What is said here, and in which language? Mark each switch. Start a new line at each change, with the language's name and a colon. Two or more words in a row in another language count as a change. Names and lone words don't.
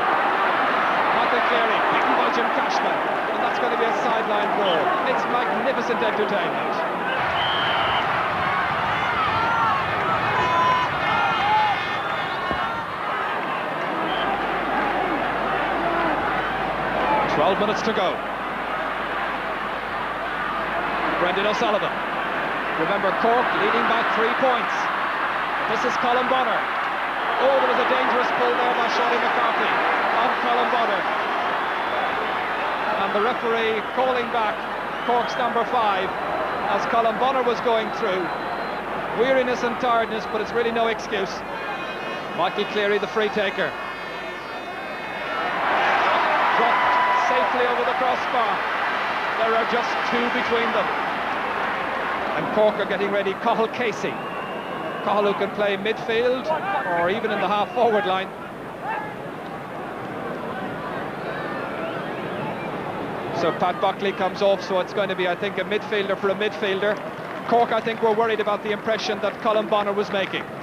English: Michael Cleary, beaten by Jim Cashman, and that's going to be a sideline goal. It's magnificent entertainment. "12 minutes to go. Brendan O'Sullivan. Remember, Cork leading by 3 points. This is Colin Bonner. Oh, there was a dangerous pull there by Shawty McCarthy on Colin Bonner. And the referee calling back Cork's number 5 as Colin Bonner was going through. Weariness and tiredness, but it's really no excuse. Michael Cleary, the free taker. Dropped safely over the crossbar. There are just 2 between them. And Cork are getting ready. Cathal Casey. Cathal, who can play midfield or even in the half-forward line. So Pat Buckley comes off, so it's going to be, I think, a midfielder for a midfielder. Cork, I think, were worried about the impression that Colin Bonner was making.